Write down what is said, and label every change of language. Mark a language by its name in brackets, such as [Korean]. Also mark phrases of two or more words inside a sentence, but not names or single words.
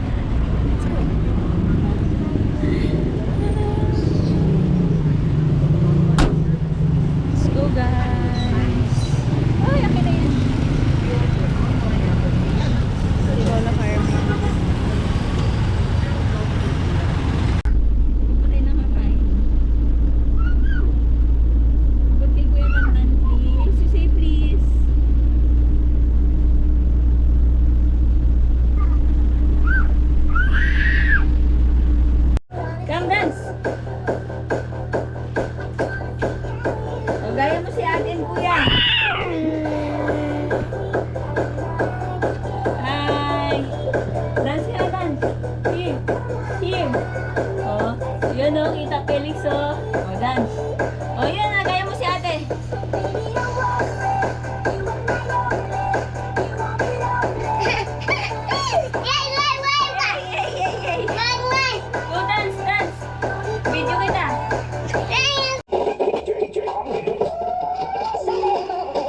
[English] Let's go guys! [Filipino] Ay, akin na yan! Si Lola Carmen. Patay na ka kain. Abot kay Kuya Lantan, please. [English] You say please. Come dance! [Filipino] O, gaya mo si atin, kuya. [English] Hi! Dance ka, dance. Here. Here. [Filipino] O, yun o, kita Felix o. O, dance. O, yun na, gaya mo si ate. [English] Go dance, dance. [Filipino] Video kita.